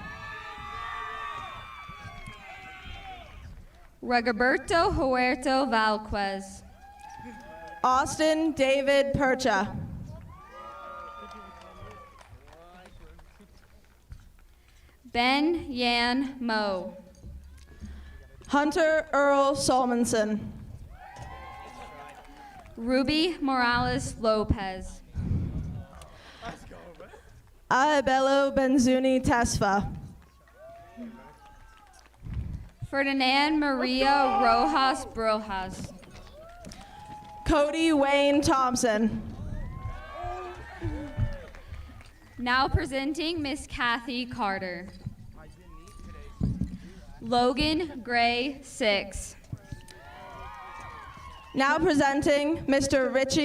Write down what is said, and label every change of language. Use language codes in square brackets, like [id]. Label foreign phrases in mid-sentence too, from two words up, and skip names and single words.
[en] Rigoberto Huerto Valquez. Austin David Percha. Ben Yan Mo. Hunter Earl Solmonson. Ruby Morales Lopez. Abello Benzuni Tesfa. Ferdinand Maria Rojas Brojas. Cody Wayne Thompson. Now presenting Miss Kathy Carter. Logan Gray 6. Now presenting Mr.